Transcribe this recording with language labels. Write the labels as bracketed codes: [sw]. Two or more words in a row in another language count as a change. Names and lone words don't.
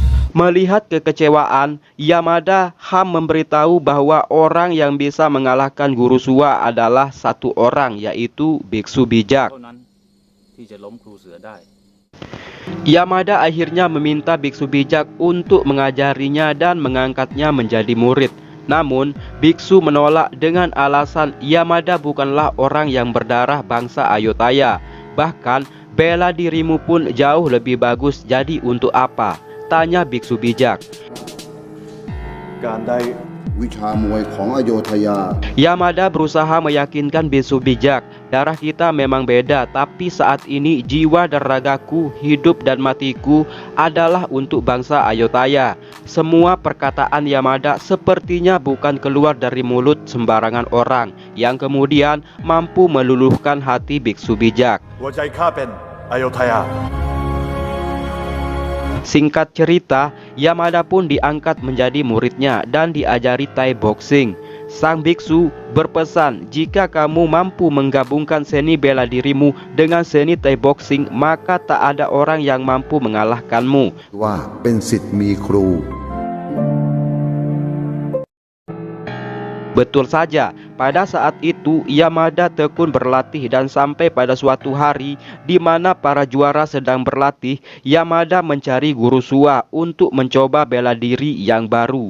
[id] Melihat kekecewaan, Yamada memberitahu bahwa orang yang bisa mengalahkan Guru Suwa adalah satu orang, yaitu biksu bijak. [th] เท่านั้นที่จะล้มครูเสือได้ [id] Yamada akhirnya meminta biksu bijak untuk mengajarinya dan mengangkatnya menjadi murid. Namun, biksu menolak dengan alasan Yamada bukanlah orang yang berdarah bangsa Ayutthaya. Bahkan, bela dirimu pun jauh lebih bagus, jadi untuk apa? Tanya biksu bijak. [th] การได้ วิชามวยของอโยธยา [id] Yamada berusaha meyakinkan biksu bijak, darah kita memang beda, tapi saat ini jiwa dan ragaku, hidup dan matiku adalah untuk bangsa Ayutthaya. Semua perkataan Yamada sepertinya bukan keluar dari mulut sembarangan orang, yang kemudian mampu meluluhkan hati biksu bijak. [th] หัวใจข้าเป็นอโยธยา [id] Singkat cerita, Yamada pun diangkat menjadi muridnya dan diajari [en] Thai boxing. [id] Sang biksu berpesan, jika kamu mampu menggabungkan seni bela dirimu dengan seni [en] Thai boxing, [id] maka tak ada orang yang mampu mengalahkanmu. [th] ว่าเป็นศิษย์มีครู [id] Betul saja, pada saat itu Yamada tekun berlatih dan sampai pada suatu hari di mana para juara sedang berlatih, Yamada mencari Guru Suwa untuk mencoba bela diri yang baru.